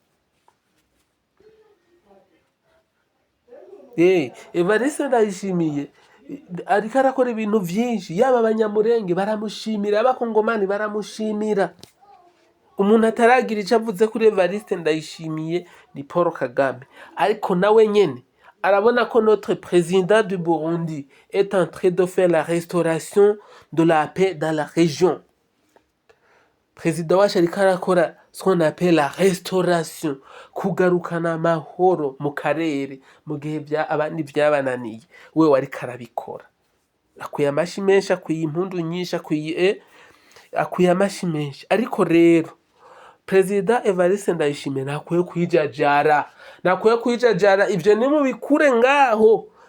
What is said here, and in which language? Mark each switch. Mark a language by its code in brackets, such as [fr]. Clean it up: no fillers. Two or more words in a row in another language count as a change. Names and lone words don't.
[rn] Evariste Ndayishimiye ariko arakora ibintu vyinshi, yaba abanyamurenge baramushimira, abakongomani baramushimira. Umuntu ataragira ico avuze kuri Evariste Ndayishimiye ni Paul Kagame, ariko nawe nyene arabona ko [fr] notre président du Burundi est en train de faire la restauration de la paix dans la région. [rn] Perezida wacu ariko arakora [fr] ce qu'on appelle la restauration, [rn] kugarukana amahoro mu karere mu gihe abandi vyabananiye, wewe ariko arabikora. Akwiye amashi menshi, akwiye impundu nyinshi, akwiye amashi menshi. Ariko rero Perezida Evariste Ndayishimiye nakwiye kwijajara, ivyo ni mu bikure ngaho.